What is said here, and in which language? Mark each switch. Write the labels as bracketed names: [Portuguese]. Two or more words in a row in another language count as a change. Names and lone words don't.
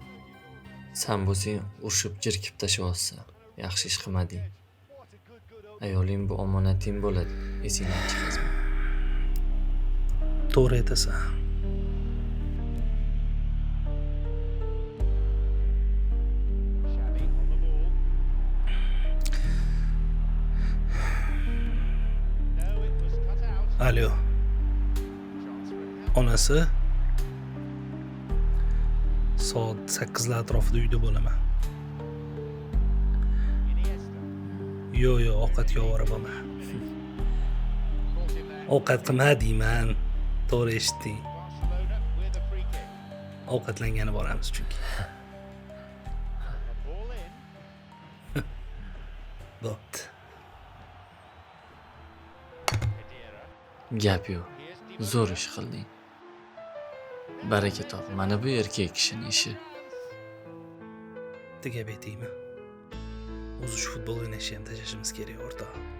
[Uzbek] Sen bo'lsang urishib jirkib tashlayapsan. Yaxshi ish qilmading. Ayoling bu omonating bo'ladi. Esingdan chiqazma. To'g'ri aytasan. [English] Xavi on the ball. No, it was cut out. [Uzbek] Alyo, [English] Chance for a [Uzbek] onasi soat 8 lar atrofida uyda bo'laman. Iniesta. Yo'q, ovqatga ovora bo'lma. [English] Caught him there. [Uzbek] Ovqat qilma deyman. To'g'ri eshitding. [English] Barcelona with a free kick. [Uzbek] Ovqatlangani boramiz chunki. [English] A ball in. [Uzbek] Bo'pti. Khedira. Gap yo'q. [English] Here's Di [Uzbek] Zo'r ish qilding. Baraka top. Mana bu erkak kishining ishi. Bittaga aytaymi? O'zi shu futbol o'ynashni ham tashlashimiz kerak, o'rtoq.